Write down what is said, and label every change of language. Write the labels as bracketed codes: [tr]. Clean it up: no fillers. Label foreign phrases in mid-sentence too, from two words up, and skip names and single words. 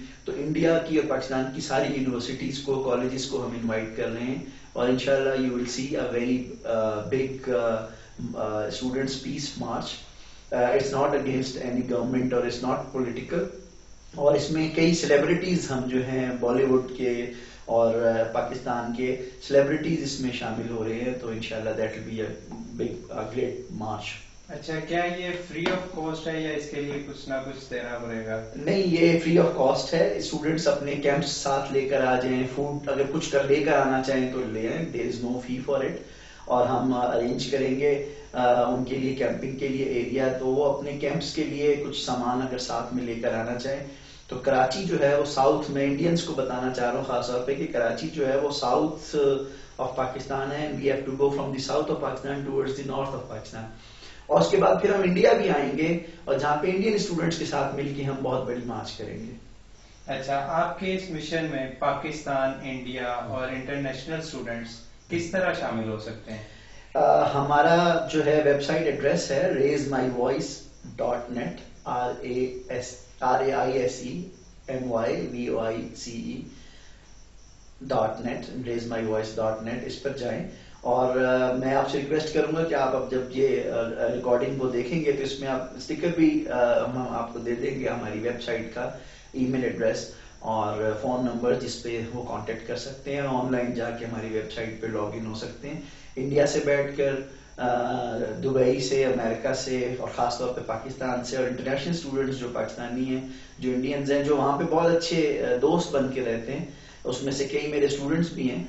[ur] تو انڈیا کی اور پاکستان کی ساری یونیورسٹیز کو، کالجز کو ہم انوائٹ کر رہے ہیں اور انشاءاللہ [en] you will see a very big students peace march. it's not against any government اور it's not political. [ur] اور اس میں کئی سیلیبریٹیز ہم جو ہیں بالی ووڈ کے اور پاکستان کے سیلیبریٹیز اس میں شامل ہو رہے ہیں. تو انشاءاللہ [en] that will be a big great march. [ur] اچھا، کیا یہ [en] free of cost [ur] ہے یا اس کے لیے کچھ نہ کچھ دینا پڑے گا؟ نہیں، یہ [en] free of cost [ur] ہے. اسٹوڈنٹس اپنے کیمپس ساتھ لے کر آ جائیں. فوڈ اگر کچھ لے کر آنا چاہیں تو لے آئیں. [en] there is no fee for it. [ur] اور ہم ارینج کریں گے ان کے لیے کیمپنگ کے لیے ایریا. تو وہ اپنے کیمپس کے لیے کچھ سامان اگر ساتھ میں لے کر آنا چاہیں تو کراچی جو ہے وہ ساؤتھ میں، انڈینس کو بتانا چاہ رہا ہوں خاص طور پہ کہ کراچی جو ہے وہ [en] south of Pakistan [ur] ہے. [en] we have to go from the south of Pakistan towards the north of Pakistan. [ur] اور اس کے بعد پھر ہم انڈیا بھی آئیں گے اور جہاں پہ [en] Indian students [ur] کے ساتھ مل کے ہم بہت بڑی مارچ کریں گے. اچھا، آپ کے اس مشن میں پاکستان، انڈیا اور [en] international students [ur] کس طرح شامل ہو سکتے ہیں؟ ہمارا جو ہے [en] website address [ur] ہے raisemyvoice.net RAISEMYVOICE.net raisemyvoice.net. اس پر جائیں اور میں آپ سے ریکویسٹ کروں گا کہ آپ اب جب یہ ریکارڈنگ کو دیکھیں گے تو اس میں آپ اسٹیکر بھی ہم آپ کو دے دیں گے، ہماری ویب سائٹ کا [en] email address [ur] اور [en] phone number [ur] جس پہ وہ کانٹیکٹ کر سکتے ہیں. آن لائن جا کے ہماری ویب سائٹ پہ [en] log in [ur] ہو سکتے ہیں. انڈیا سے بیٹھ کر، دبئی سے، امریکہ سے اور خاص طور پہ پاکستان سے، اور [en] international students [ur] جو پاکستانی ہیں، جو انڈینز ہیں، جو وہاں پہ بہت اچھے دوست بن کے رہتے ہیں، اس میں سے کئی میرے اسٹوڈنٹس بھی ہیں.